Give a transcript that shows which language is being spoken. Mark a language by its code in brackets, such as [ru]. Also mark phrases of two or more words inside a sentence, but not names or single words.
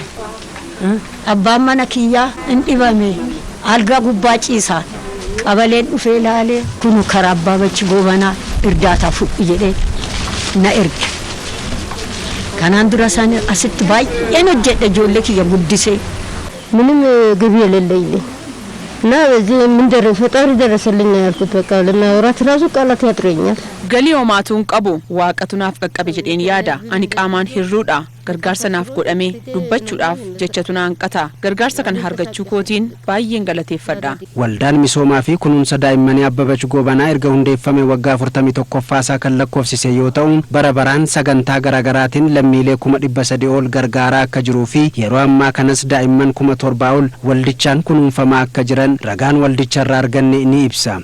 [om] Abbaan mana kiyyaa hin dhibame algaa gubbaa ciisaa qabaleen dhufee ilaalee kunu karaa Abbabech Goobanaa irdaataa fudhi jedhee na erge. Kanaan dura isaan asitti baay'een hojjedhe ijoollee kiyya guddisee. [am] ምንም ገቢ የሌለኝ እና በዚህ ምን ደረሰ ፈጣሪ ደረሰልኝ ያልኩት በቃ ለማውራት ራሱ ቃላት ያጥረኛል። [om] Galii homaatuun qabu waaqatu naaf qaqqabe jedheen yaada ani qaamaan hirruudha gargaarsa naaf godhame dubbachuudhaaf jechatu na hanqata gargaarsa kan argachuu kootiin baay'een galateeffadha. Waldaan misoomaa fi kunuunsa daa'immanii Abbabech Goobanaa erga hundeeffame waggaa 41ffaasaa kan lakkoofsise yoo ta'u bara baraan sagantaa garaagaraatiin lammiilee 300 ol gargaaraa akka jiruu fi yeroo ammaa kanas daa'imman 7,000 ol waldichaan kunuunfamaa akka jiran ragaan waldicharraa arganne ni ibsa.